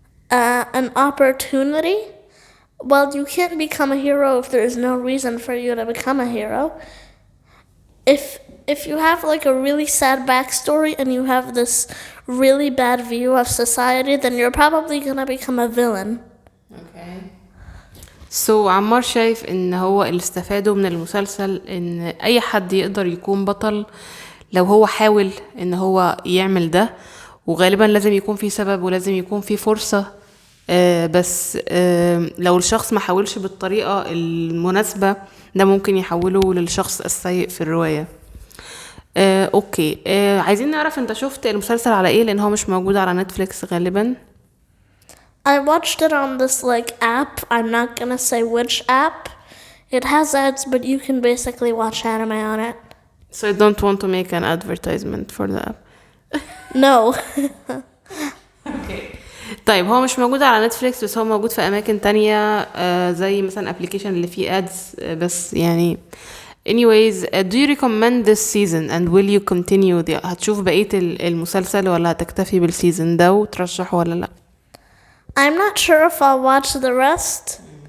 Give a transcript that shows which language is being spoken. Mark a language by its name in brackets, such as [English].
[English] An opportunity? Well, you can't become a hero if there is no reason for you to become a hero. If you have like a really sad backstory and you have this really bad view of society, then you're probably gonna become a villain. Okay. [Arabic] So عمار شايف ان هو اللي استفاده من المسلسل ان اي حد يقدر يكون بطل لو هو حاول ان هو يعمل ده، وغالبا لازم يكون في سبب ولازم يكون في فرصة. بس لو الشخص ما حاولش بالطريقة المناسبة ده ممكن يحوله للشخص السيء في الرواية. اوكي عايزين نعرف انت شفت المسلسل على ايه لان هو مش موجود على نتفليكس غالبا. [English] I watched it on this like app. I'm not gonna say which app. It has ads, but you can basically watch anime on it. So I don't want to make an advertisement for the app. No. [Arabic] طيب هو مش موجود على نتفليكس بس هو موجود في اماكن تانية زي مثلا ابلكيشن اللي فيه ادز بس يعني [English] anyways do you recommend this season and will you continue [Arabic] هتشوف بقية المسلسل ولا هتكتفي بالسيزون ده وترشحه ولا لا؟ [English] I'm not sure if I'll watch the rest.